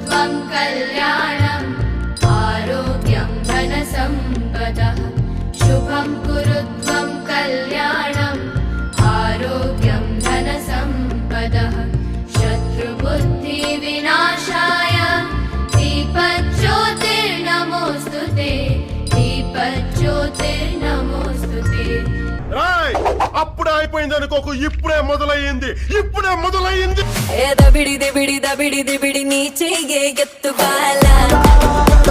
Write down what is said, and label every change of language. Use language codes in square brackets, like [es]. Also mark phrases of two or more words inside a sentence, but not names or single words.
[sa] शुभं कल्याणम् आरोग्यं धनसम्पदः शुभं कुरु त्वं कल्याणम् आरोग्यं धनसम्पदः शत्रुबुद्धिविनाशाय दीपज्योतिर्नमोऽस्तुते दीपज्योतिर्नमोऽस्तुते [te] అప్పుడే అయిపోయింది అనుకోకు ఇప్పుడే మొదలయ్యింది దబిడి దిబిడి దబిడి దిబిడి నీ చెయ్యే ఎత్తు బాల